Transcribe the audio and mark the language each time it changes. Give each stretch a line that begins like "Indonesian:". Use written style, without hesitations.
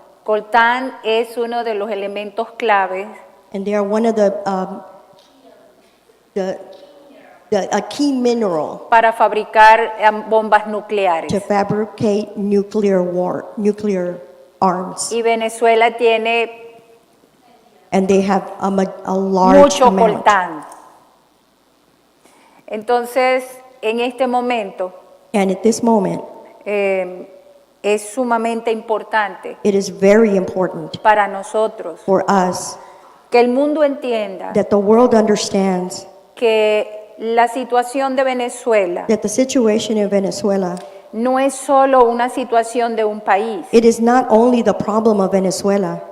Spanish: Coltán es uno de los elementos claves
English: And they are one of a key mineral
Spanish: para fabricar bombas nucleares.
English: to fabricate nuclear arms.
Spanish: Y Venezuela tiene
English: And they have a large
Spanish: mucho
English: amount.
Spanish: coltán. Entonces, en este momento,
English: And at this moment,
Spanish: es sumamente importante
English: it is very important
Spanish: para nosotros
English: for us
Spanish: que el mundo entienda
English: that the world understands
Spanish: que la situación de Venezuela
English: that the situation in Venezuela,
Spanish: no es solo una situación de un país,
English: it is not only the problem of Venezuela,